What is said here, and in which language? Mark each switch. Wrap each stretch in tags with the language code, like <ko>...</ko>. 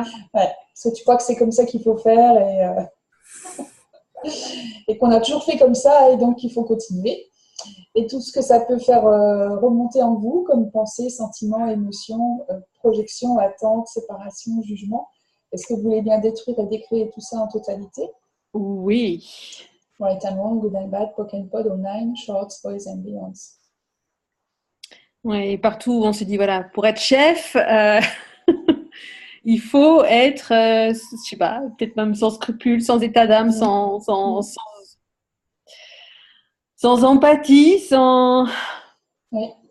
<fr>Ouais, parce que tu crois que c'est comme ça qu'il faut faire, et qu'on a toujours fait comme ça, et donc il faut continuer. Et tout ce que ça peut faire remonter en vous, comme pensée, sentiments, émotions, projections, attentes, séparation, jugement. Est-ce que vous voulez bien détruire et décréer tout ça en totalité? Oui.</fr> <en>Right and wrong, good and bad, poke and pod, all nine, shorts, boys and beyonds.</en> <fr>Oui, partout on se dit, voilà, pour être chef, il faut être, je sais pas, peut-être même sans scrupules, sans état d'âme, sans empathie, sans... Oui.</fr>